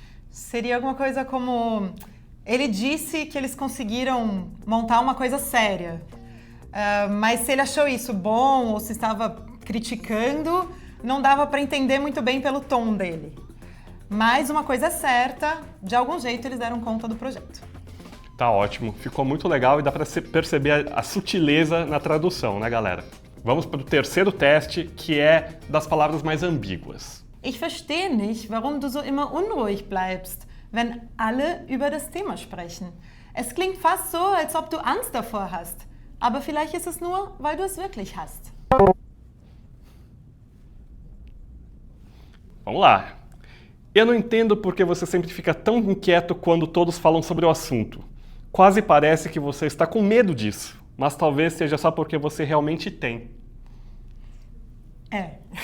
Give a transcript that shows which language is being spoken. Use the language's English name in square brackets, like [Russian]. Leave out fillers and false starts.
[Portuguese] Seria alguma coisa como: ele disse que eles conseguiram montar uma coisa séria, mas se ele achou isso bom ou se estava criticando, não dava para entender muito bem pelo tom dele. Mas uma coisa é certa, de algum jeito eles deram conta do projeto. Tá ótimo, ficou muito legal e dá para perceber a sutileza na tradução, né, galera? Vamos para o terceiro teste, que é das palavras mais ambíguas. [German] Ich verstehe nicht, warum du so immer unruhig bleibst, wenn alle über das Thema sprechen. Es klingt fast so, als ob du Angst davor hast. Aber vielleicht ist es nur, weil du es wirklich hast. [Portuguese] Vamos lá. Eu não entendo por que você sempre fica tão inquieto quando todos falam sobre o assunto. Quase parece que você está com medo disso, mas talvez seja só porque você realmente tem. É.